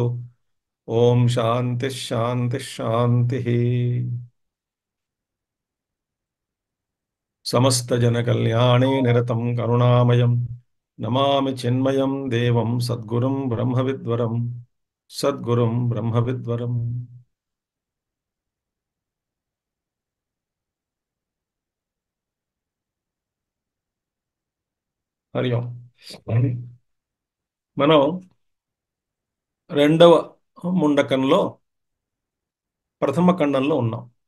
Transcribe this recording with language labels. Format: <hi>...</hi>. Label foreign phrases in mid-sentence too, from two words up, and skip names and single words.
<sa>ओम शांति शांति शांति. समस्त जन कल्याणे निरतं करुणामयं नमामि चिन्मयं देवं सद्गुरुं ब्रह्मविद्वरं सद्गुरुं ब्रह्मविद्वरं. హరి ఓం.</sa> <te>మనం రెండవ ముండకంలో ప్రథమ ఖండంలో ఉన్నాం.</te>